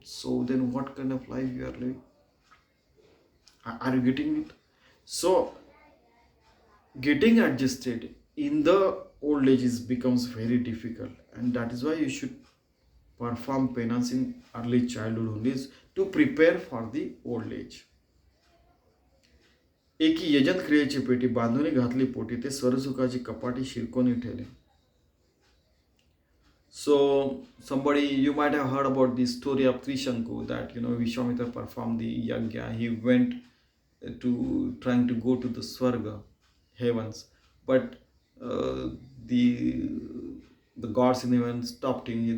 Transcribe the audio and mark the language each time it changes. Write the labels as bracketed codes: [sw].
[en] So then what kind of life you are living? Are you getting it? So getting adjusted in the old ages becomes very difficult, and that is why you should perform penance in early childhood only, to prepare for the old age. [mr] एकी यजन क्रियेची पेटी बांधुनी घातली पोटी, ते स्वरसुखाची कपाटी शिरकोनी ठेवली. [en] So somebody, you might have heard about the story of Trishanku, that Vishwamitra performed the yagya. He went to trying to go to the Swarga, heavens, but uh, the the gods in heaven stopped him.